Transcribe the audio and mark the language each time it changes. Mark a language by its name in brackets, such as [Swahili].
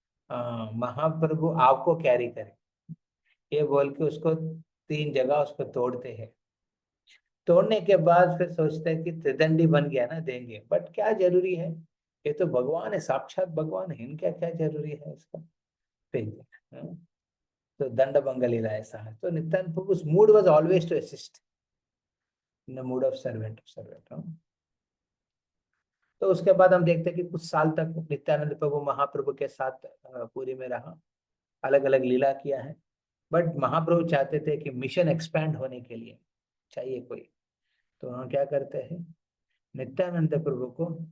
[Hindi] महाप्रभु आपको कैरी करे, ये बोल के उसको 3 जगह उसको तोड़ते हैं। तोड़ने के बाद फिर सोचते हैं कि त्रिदंडी बन गया ना, देंगे, बट क्या जरूरी है, ये तो भगवान है, साक्षात भगवान है, इनका क्या जरूरी है इसका, फेंक दिया। तो दंड भंग लीला ऐसा है। [English] तो Nityananda Prabhu's mood was always to assist in the mood of servant to servant। [Hindi] तो उसके बाद हम देखते हैं कि कुछ साल तक नित्यानंद प्रभु महाप्रभु के साथ पुरी में रहा, अलग अलग लीला किया है। बट महाप्रभु चाहते थे कि मिशन एक्सपैंड होने के लिए चाहिए कोई, तो वहाँ क्या करते हैं, नित्यानंद प्रभु को